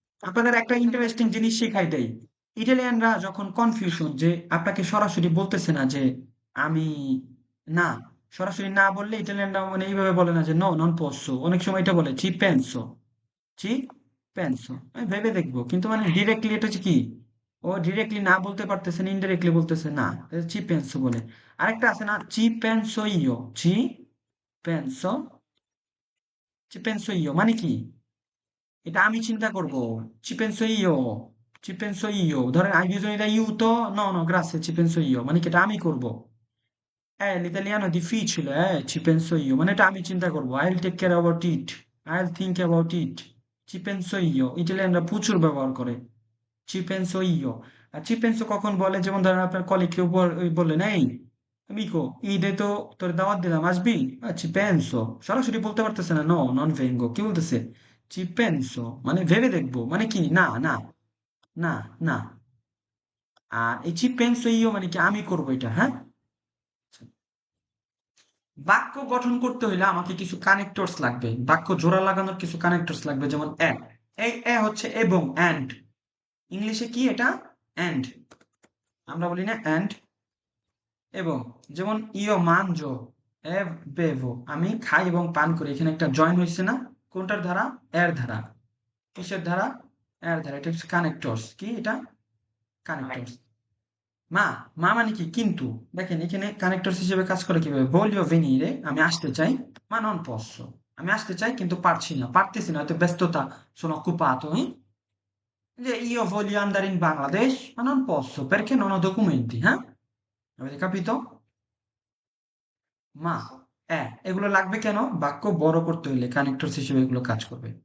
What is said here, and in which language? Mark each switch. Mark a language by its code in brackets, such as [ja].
[bn] আপনাদের একটা ইন্টারেস্টিং জিনিস শেখাই দেই। ইটালিয়ানরা যখন কনফিউশন, যে আপনাকে সরাসরি বলতেছে না যে আমি, না, সরাসরি না বললে ইটালিয়ানরা মানে এইভাবে বলে না যে [it] নো নন পোসো, [bn] অনেক সময় এটা বলে [it] চি পেনসো, চি পেনসো। [bn] আমি ভেবে দেখবো, কিন্তু মানে ডিরেক্টলি এটা হচ্ছে কি, ও ডিরেক্টলি না বলতে পারতেছে না, ইনডিরেক্টলি বলতেছে না, [it] চি পেনসো [bn] বলে। আরেকটা আছে না, [it] চি পেনসো ইও, চি পেনসো, চি পেনসো ইও [bn] মানে কি? এটা আমি চিন্তা করব, [it] ci penso io, ci penso io, ধরেন hai bisogno di aiuto, no no grazie, ci penso io, [bn] মানে কি এটা আমি করব। [it] l'italiano è difficile, ci penso io, [bn] মানে এটা আমি চিন্তা করব, [en] I'll take care about it, [it] I'll think about it, ci penso io। [bn] ইটালিয়ানরা প্রচুর ব্যবহার করে [it] ci penso io। [bn] আর [it] ci penso [bn] কখন বলে, যেমন ধরেন আপনার কলিগকে উপর বললেন, এই amico ঈদে তো তোর দাওয়াত দিলাম, আসবি? [it] ci penso, [bn] সরাসরি বলতে পারতেছে না [it] no non vengo, [bn] কি বলতেছে? [it] ci penso, [bn] মানে ভেবে দেখবো, মানে কি না না, না না। আর এই [it] ci penso io [bn] মানে কি আমি করবো এটা, হ্যাঁ। বাক্য গঠন করতে হইলে আমাকে কিছু কানেক্টরস লাগবে, বাক্য জোড়া লাগানোর কিছু কানেক্টরস লাগবে, যেমন এই হচ্ছে এবং, অ্যান্ড। ইংলিশে কি এটা? অ্যান্ড। আমরা বলি না অ্যান্ড, এবং। যেমন [it] ইও মানজো এ বেভো, [bn] আমি খাই এবং পান করি, এখানে একটা জয়েন হয়েছে না? কোনটার ধারা? এর ধারা। কিসের ধারা? এর ধারা। এটা হচ্ছে কানেক্টরস। কি এটা? কানেক্টরস। মা, মা মানে কি কিন্তু। দেখেন এখানে কানেক্টরস হিসেবে কাজ করে কিভাবে? [it] voglio venire, [bn] আমি আসতে চাই, [it] ma non posso, [bn] আমি আসতে চাই কিন্তু পারছি না, পারতেছি না, হয়তো ব্যস্ততা, [it] sono occupato, যে io voglio andare in Bangladesh, ma non posso perché non ho documenti, হ্যাঁ? avete capito? [bn] মা, এগুলো লাগবে কেন? বাক্য বড় করতে হইলে কানেক্টরস হিসেবে এগুলো কাজ করবে।